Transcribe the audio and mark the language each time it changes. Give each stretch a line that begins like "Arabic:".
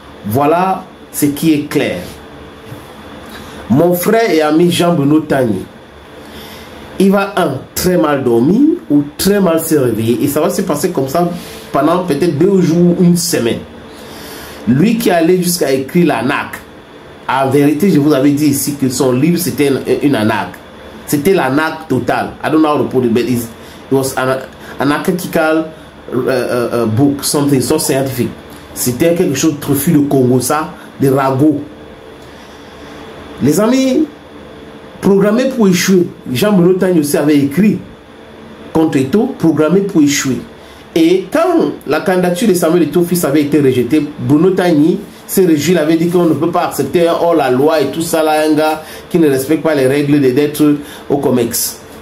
French: Voilà ce qui est clair. Mon frère et ami Jean-Bruno Tagny, il va très mal dormir ou très mal se réveiller et ça va se passer comme ça pendant peut-être 2 jours ou une semaine. Lui qui allait jusqu'à écrire l'ANAC, en vérité je vous avais dit ici que son livre c'était une ANAC. C'était l'ANAC totale.
English: I don't know how to put it, but it was an analytical book, something so scientific.
French: C'était quelque chose de truffu de Congo, ça, de ragots. Les amis, programmé pour échouer. Jean-Bruno Tagny aussi avait écrit contre Eto'o, programmé pour échouer. Et quand la candidature de Samuel Eto'o-Fils avait été rejetée, Bruno Tagny s'est réjoui, il avait dit qu'on ne peut pas accepter hors la loi et tout ça là, un gars qui ne respecte pas les règles d'être au COMEX.